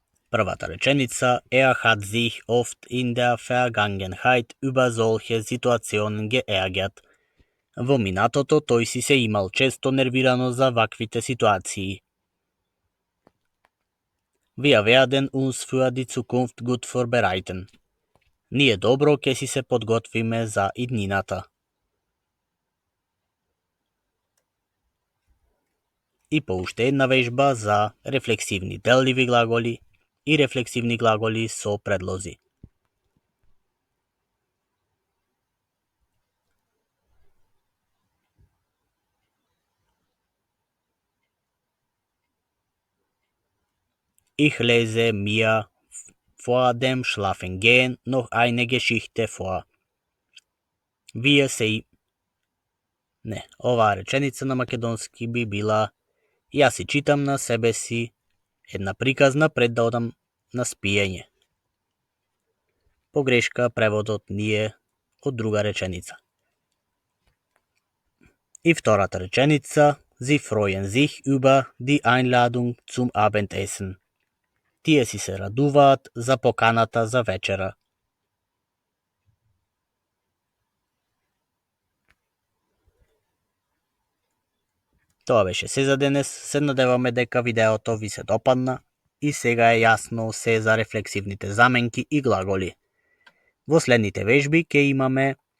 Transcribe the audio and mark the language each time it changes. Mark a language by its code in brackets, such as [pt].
[mk] Првата реченица [de] hat sich oft in der Vergangenheit über solche Situationen geärgert. [mk] Во минатото тој си се имал често нервирано за ваквите ситуации. [de] Wir werden uns für die Zukunft gut vorbereiten. [mk] Ние добро ќе си се подготвиме за иднината. И по уште една вежба за рефлексивни делливи глаголи и рефлексивни глаголи со предлози. [de] Ich lese mir vor dem Schlafengehen noch eine Geschichte vor. [mk] Вие се... Не, оваа реченица на македонски би била Јас си читам на себе си една приказна пред да одам на спиење. Погрешка, преводот ни е од друга реченица. И втората реченица [de] Sie freuen sich über die Einladung zum Abendessen. [mk] Тие си се радуваат за поканата за вечера. Тоа беше се за денес. Се надеваме дека видеото ви се допадна и сега е јасно се за рефлексивните заменки и глаголи. Во следните вежби ќе имаме